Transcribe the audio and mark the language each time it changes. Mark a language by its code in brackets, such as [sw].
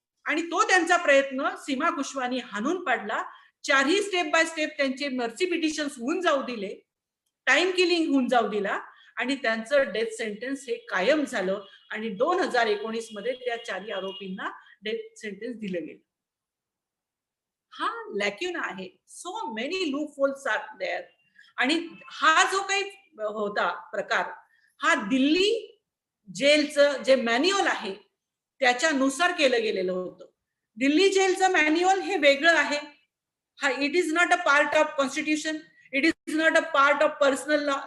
[mr] आणि तो त्यांचा प्रयत्न सीमा कुशवानी हाणून पाडला. 4ही स्टेप बाय स्टेप त्यांचे मर्सी पिटिशन्स होऊन जाऊ दिले, टाइम किलिंग होऊन जाऊ दिला आणि त्यांचं डेथ सेंटेन्स हे कायम झालं आणि 2019 मध्ये त्या 4ही आरोपींना डेथ सेंटेन्स दिलं गेलं. हा लॅक्युना आहे. [en] So many loopholes are there. [mr] आणि हा जो काही होता प्रकार हा दिल्ली जेलचं जे मॅन्युअल आहे त्याच्यानुसार केलं गेलेलं होतं. दिल्ली जेलचं मॅन्युअल हे वेगळं आहे. [en] हा it is not a part of constitution, it is not a part of personal law.